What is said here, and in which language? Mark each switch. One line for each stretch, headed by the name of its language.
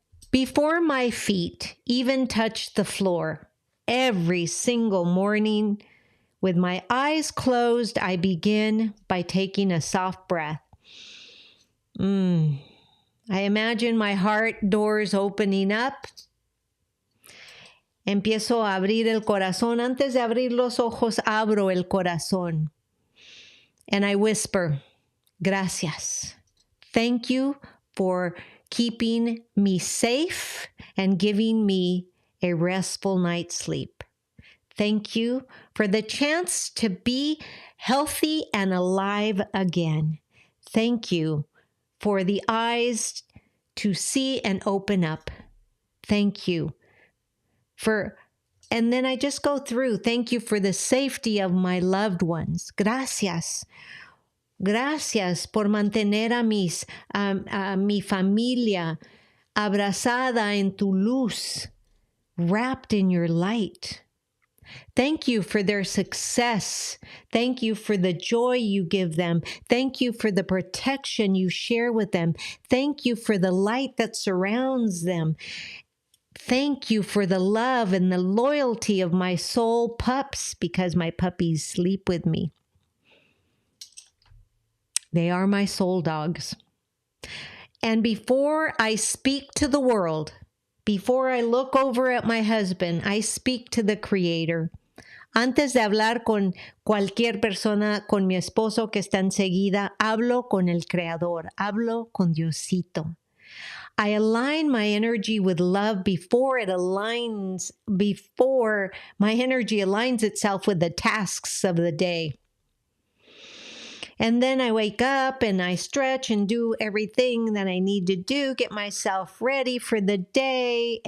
English: Before my feet even touch the floor, every single morning, with my eyes closed, I begin by taking a soft breath. I imagine my heart doors opening up.
Spanish: Empiezo a abrir el corazón. Antes de abrir los ojos, abro el corazón.
English: And I whisper, gracias. Thank you for keeping me safe and giving me a restful night's sleep. Thank you for the chance to be healthy and alive again. Thank you for the eyes to see and open up. Thank you for And then I just go through. Thank you for the safety of my loved ones.
Spanish: Gracias. Gracias por mantener a mi familia abrazada en tu luz,
English: wrapped in your light. Thank you for their success. Thank you for the joy you give them. Thank you for the protection you share with them. Thank you for the light that surrounds them. Thank you for the love and the loyalty of my soul pups, because my puppies sleep with me. They are my soul dogs. And before I speak to the world, before I look over at my husband, I speak to the Creator.
Spanish: Antes de hablar con cualquier persona, con mi esposo que está enseguida, hablo con el Creador, hablo con Diosito.
English: I align my energy with love before my energy aligns itself with the tasks of the day. And then I wake up and I stretch and do everything that I need to do, get myself ready for the day.